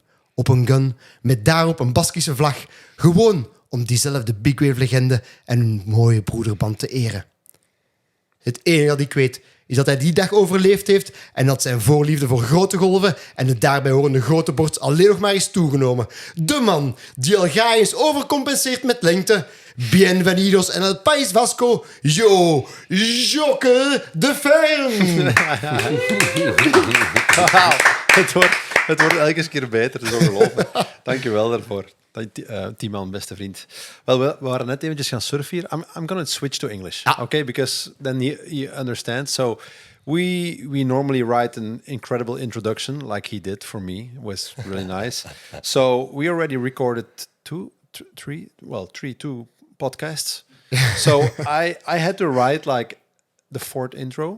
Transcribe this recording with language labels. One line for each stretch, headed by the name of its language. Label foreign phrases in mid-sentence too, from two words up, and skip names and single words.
Dutch: Op een gun, met daarop een Baskische vlag, gewoon om diezelfde bigwave-legende en hun mooie broederband te eren. Het enige dat ik weet is dat hij die dag overleefd heeft en dat zijn voorliefde voor grote golven en de daarbij horende grote borst alleen nog maar is toegenomen. De man die al gaar is overcompenseert met lengte.
Spanish: Bienvenidos en el País Vasco, Jokke de Fern.
Dutch: Het wordt elke keer beter, dat is ongelooflijk. Dank je wel daarvoor. Tman, beste vriend. Wel, we waren net eventjes gaan surfen hier.
English: I'm going to switch to English, okay? Because then you understand. So we normally write an incredible introduction, like he did for me. It was really nice. So we already recorded three podcasts. So I had to write like the 4th intro.